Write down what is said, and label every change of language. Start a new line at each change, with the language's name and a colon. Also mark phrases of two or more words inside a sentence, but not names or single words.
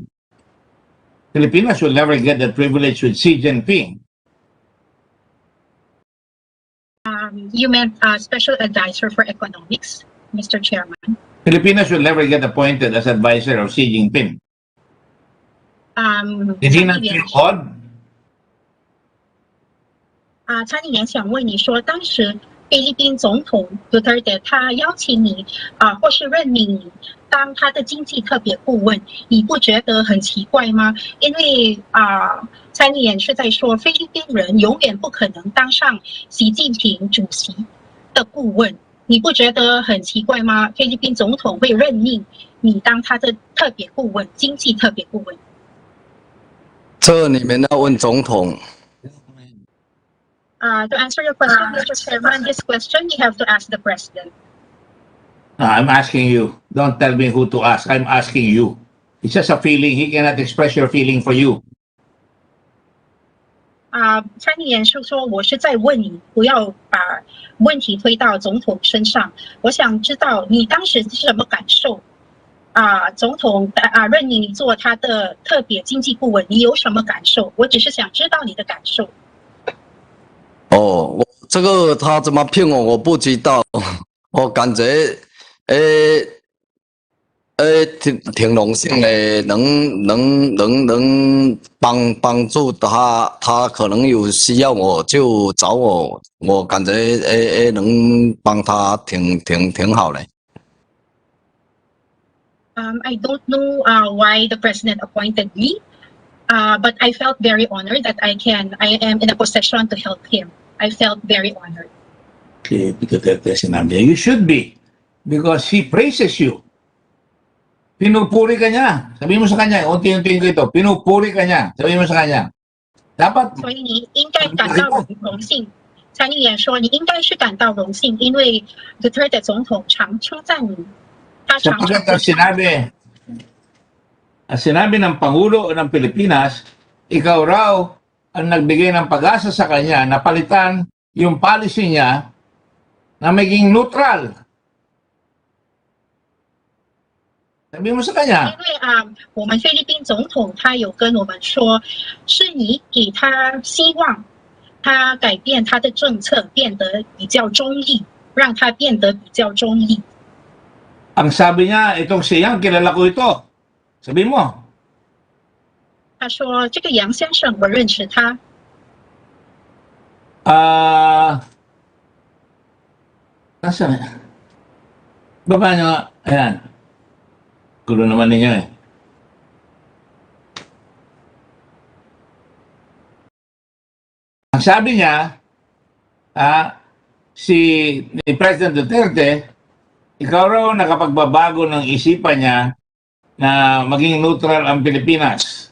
English: Filipinos will never get that privilege with Xi Jinping. You meant special advisor for economics, Mr. Chairman. Filipinos will never get appointed as advisor of Xi Jinping. Did he not feel odd?
Chinese: 参议员想问你说，当时菲律宾总统杜特尔特他邀请你或是任命你当他的经济特别顾问，你不觉得很奇怪吗？因为参议员是在说菲律宾人永远不可能当上习近平主席的顾问，你不觉得很奇怪吗？菲律宾总统会任命你当他的特别顾问，经济特别顾问。这你们要问总统。
English: To answer your question, Mr. Chairman, this question you have to ask the president. I'm asking you. Don't tell me who to ask. I'm asking you. It's just a feeling. He cannot express your feeling for you.
Chinese: 参议员是说，我是在问你，不要把问题推到总统身上。我想知道你当时是什么感受？总统任命你做他的特别经济顾问，你有什么感受？我只是想知道你的感受。哦，这个他怎么骗我，我不知道。我感觉，挺荣幸的，能帮助他，他可能有需要我就找我，我感觉能帮他挺好的。
English: I don't know why the president appointed me, but I felt very honored that I am in a position to help him. I felt very honored. Okay, you should be, because he praises you.
Filipino: Pinupuri ka niya. Sabi mo sa kanya, unti-unti ko ito, pinupuri ka niya. Sabi mo sa kanya. Dapat.
Chinese: 所以你应该感到荣幸。参议员说，你应该是感到荣幸，因为 Duterte 总统常称赞你。
Filipino: Sapagkat sinabi ng Pangulo ng Pilipinas, ikaw raw ang nagbigay ng pag-asa sa kanya na palitan yung policy niya na maging neutral. Sabi mo sa kanya.
Chinese: 因为我们菲律宾总统他有跟我们说，是你给他希望，他改变他的政策，变得比较中立，让他变得比较中立。
Filipino: Ang sabi niya, itong siyang, kilala ko ito. Sabi mo.
Chinese: 他说：“这个杨先生，我认识他。”
Filipino: Nasaan? Baba niyo nga. Ayan. Gulo naman ninyo eh. Ang sabi niya, ni President Duterte, ikaw raw nakapagbabago ng isipan niya na maging neutral ang Pilipinas.